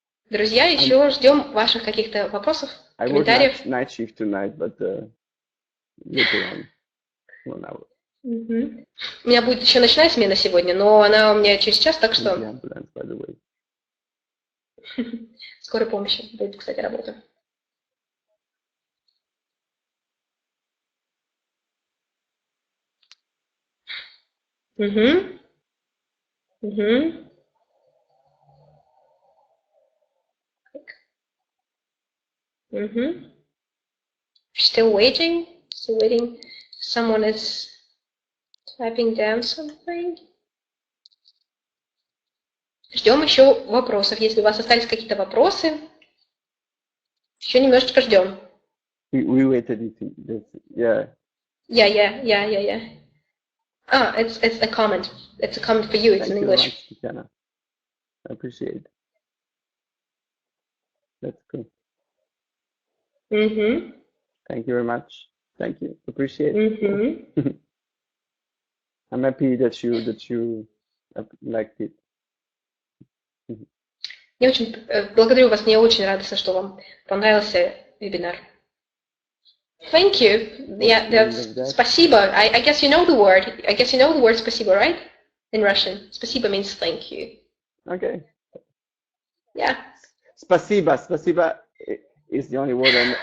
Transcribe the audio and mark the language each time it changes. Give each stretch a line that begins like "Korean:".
Russian: Друзья, еще ждем ваших каких-то вопросов, комментариев.
English: I work night shift tonight, but later on.
Russian: У меня будет еще ночная смена сегодня, но она у меня через час, так что... Скорой помощи будет, кстати, работа.
English: Still waiting. Still waiting. Someone is typing down something.
Russian: Ждем еще вопросов. Если у вас остались какие-то вопросы, еще немножечко ждем.
English: We waited. Yeah. Yeah. Ah, it's a comment. It's a comment for you. It's in English. Thank you very much, Tatiana. I appreciate it. That's good. Thank you very much. Thank you. Appreciate it. I'm happy that you liked it.
Russian: Я очень благодарю вас. Мне очень радостно, что вам понравился вебинар.
English: Thank you. Yeah, that's спасибо. I guess you know the word. I guess you know the word спасибо, right? In Russian. Спасибо means thank you. Okay. Yeah.
Russian: Спасибо.
English: Спасибо is the only word I know.